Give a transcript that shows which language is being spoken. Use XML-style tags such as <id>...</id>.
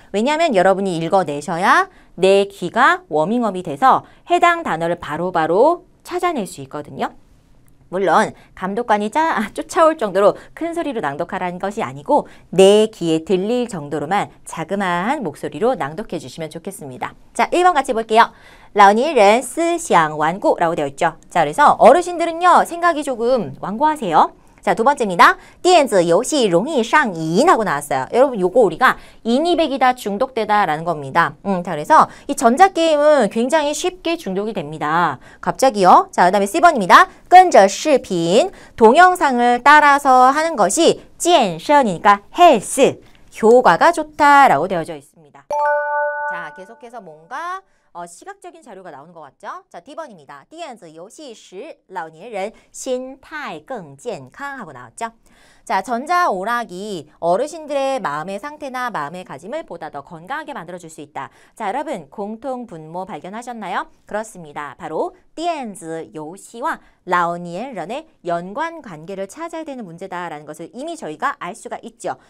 <ko>왜냐하면 여러분이 읽어내셔야 내 귀가 워밍업이 돼서 해당 단어를 바로바로 찾아낼 수 있거든요. 물론 감독관이 쫓아올 정도로 큰 소리로 낭독하라는 것이 아니고 내 귀에 들릴 정도로만 자그마한 목소리로 낭독해 주시면 좋겠습니다. 자, 1번 같이 볼게요.</ko> <zh>老年人思想顽固</zh> <ko>라고 되어 있죠. 자, 그래서 어르신들은요. 생각이 조금 완고하세요. 자, 두 번째입니다.</ko> <zh>电子游戏容易上瘾</zh> <ko>하고 나왔어요. 여러분 요거 우리가 인이백이다 중독되다 라는 겁니다. 자, 그래서 이 전자게임은 굉장히 쉽게 중독이 됩니다. 갑자기요. 자, 그 다음에 C번입니다.</ko> <zh>跟着视频</zh> <ko>동영상을 따라서 하는 것이 健身이니까 헬스 효과가 좋다라고 되어져 있습니다. 자, 계속해서 뭔가 시각적인 자료가 나오는 것 같죠? 자, D번입니다.</ko> <zh>电子游戏时老年人心态更健康</zh> <ko>하고 나왔죠? 자, 전자오락이 어르신들의 마음의 상태나 마음의 가짐을 보다 더 건강하게 만들어줄 수 있다. 자, 여러분 공통 분모 발견하셨나요? 그렇습니다. 바로 电子游戏와 老年人의 연관관계를 찾아야 되는 문제다라는 것을 이미 저희가 알 수가 있죠.</ko>